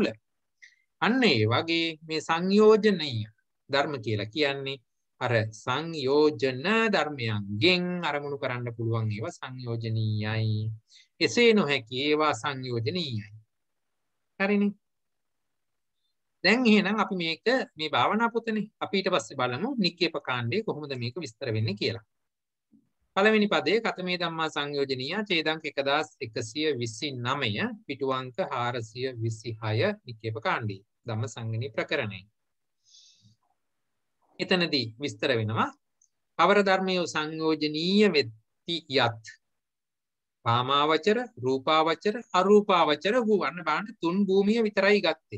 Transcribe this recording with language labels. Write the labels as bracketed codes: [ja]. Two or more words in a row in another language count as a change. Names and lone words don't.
[si] අන්න ඒ වගේ මේ සංයෝජනීය ධර්ම කියලා කියන්නේ අර සංයෝජන ධර්මයන්ගෙන් අරමුණු කරන්න පුළුවන් ඒවා සංයෝජනීයයි. එසේ නොහැකි ඒවා සංයෝජනීයයි. හරිනේ? දැන් එහෙනම් අපි මේක මේ භාවනා පොතනේ අපි ඊට පස්සේ බලමු නික්කේප කාණ්ඩේ කොහොමද මේක විස්තර වෙන්නේ කියලා. පළවෙනි පදයේ [pi] කතමේ ධම්මා සංයෝජනීය [si] ඡේදංක 1129 පිටු අංක 426 නික්කේප කාණ්ඩේ ධම්ම සංගණී ප්‍රකරණය. එතනදී විස්තර වෙනවා අවර ධර්මයේ සංයෝජනීය වෙති යත් කාමාවචර රූපාවචර අරූපාවචර වූ වන්න බාන්න තුන් භූමිය විතරයි ගත්තේ.